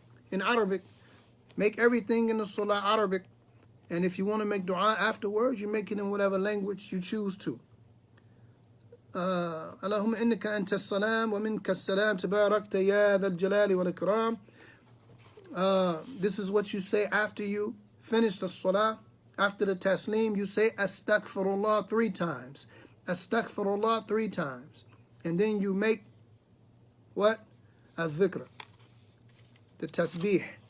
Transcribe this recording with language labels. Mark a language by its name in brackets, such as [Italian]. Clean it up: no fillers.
[English] In Arabic, make everything in the salah Arabic. And if you want to make dua afterwards, you make it in whatever language you choose to. [Arabic] اللهم إنك أنت السلام ومنك السلام تباركت يا ذا الجلال والإكرام. [English] This is what you say after you finish the salah. After the taslim, you say astaghfirullah 3 times. Astaghfirullah 3 times. And then you make what? A dhikr. The tasbih.